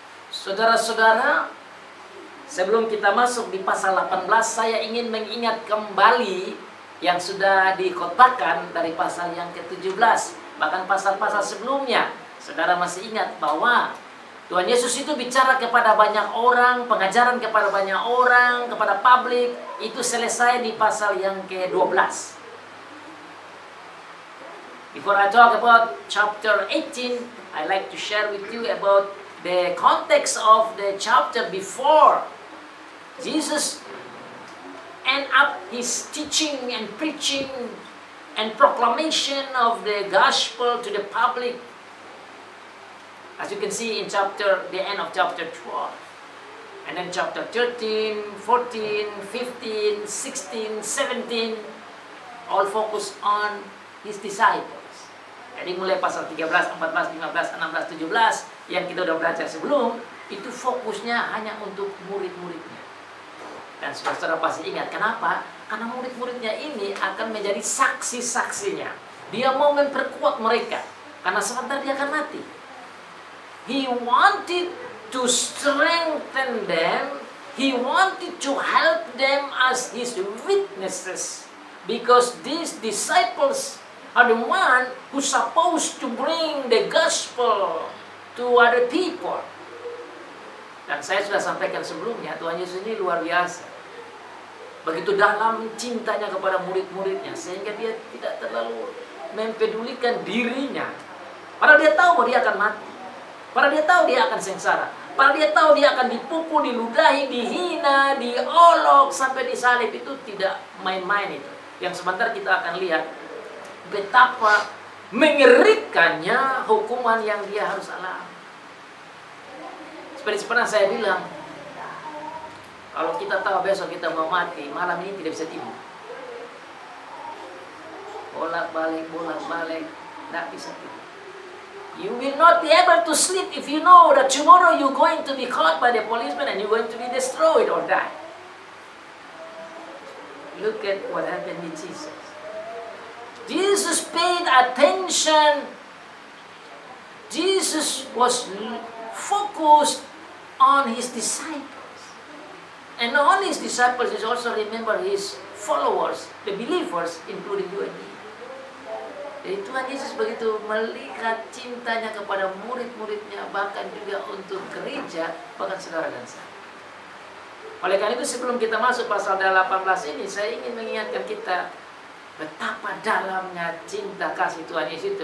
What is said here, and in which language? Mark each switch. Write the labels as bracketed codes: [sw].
[id] Saudara-saudara, sebelum kita masuk di pasal 18, saya ingin mengingat kembali yang sudah dikhotbahkan dari pasal yang ke-17, bahkan pasal-pasal sebelumnya. Saudara masih ingat bahwa Tuhan Yesus itu bicara kepada banyak orang, pengajaran kepada banyak orang, kepada publik, itu selesai di pasal yang ke-12. [en] Before I talk about chapter 18, I like to share with you about the context of the chapter before. Jesus end up his teaching and preaching and proclamation of the gospel to the public. As you can see in the end of chapter 12. And then chapter 13, 14, 15, 16, 17, all focus on his disciples. [id] Jadi mulai pasal 13, 14, 15, 16, 17 yang kita udah belajar sebelum, itu fokusnya hanya untuk murid-muridnya. Dan saudara pasti ingat, kenapa? Karena murid-muridnya ini akan menjadi saksi-saksinya. Dia mau memperkuat mereka, karena sebentar dia akan mati. [en] He wanted to strengthen them. He wanted to help them as his witnesses. Because these disciples are the one who's supposed to bring the gospel to other people. [id] Dan saya sudah sampaikan sebelumnya, Tuhan Yesus ini luar biasa. Begitu dalam cintanya kepada murid-muridnya, sehingga dia tidak terlalu mempedulikan dirinya. Padahal dia tahu bahwa dia akan mati. Padahal dia tahu dia akan sengsara. Padahal dia tahu dia akan dipukul, diludahi, dihina, diolok, sampai disalib. Itu tidak main-main itu. Yang sebentar kita akan lihat betapa mengerikannya hukuman yang dia harus alami. Seperti pernah saya bilang, kalau kita tahu besok kita mau mati, malam ini tidak bisa tidur. Bolak-balik, tidak bisa tidur. [en] You will not be able to sleep if you know that tomorrow you're going to be caught by the policeman and you're going to be destroyed or die. Look at what happened with Jesus. Jesus paid attention. Jesus was focused on his disciples. And not only his disciples, he also remember his followers, the believers, including you and me. [id] Jadi Tuhan Yesus begitu melihat cintanya kepada murid-muridnya, bahkan juga untuk gereja, bahkan saudara dan saya. Oleh karena itu sebelum kita masuk pasal 18 ini, saya ingin mengingatkan kita betapa dalamnya cinta kasih Tuhan Yesus itu.